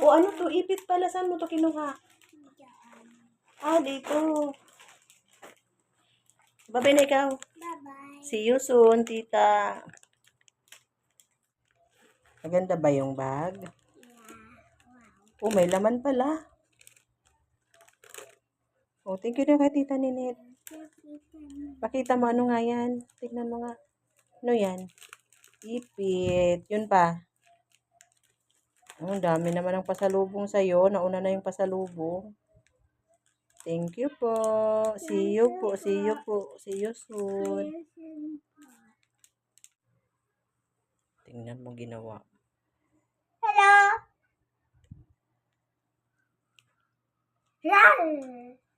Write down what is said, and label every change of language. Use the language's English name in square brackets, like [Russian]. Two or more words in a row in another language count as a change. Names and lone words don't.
[Filipino] O, ano to? Ipit pala. Saan mo to kinuha? Ah, dito. Babay na ikaw. [English] Bye-bye. See you soon, [Filipino] tita. Maganda ba yung bag? Oh, may laman pala. Oh, [English] thank you [Filipino] na kay tita Ninit. Pakita mo ano nga yan. Tignan mo nga. Ano yan? Ipit. Yun pa. Oh, ang dami naman ng pasalubong sa'yo. Nauna na yung pasalubong. [English] Thank you po. See you po. See you po. See you soon. [Filipino] Tingnan mo ginawa. Hello. Lal.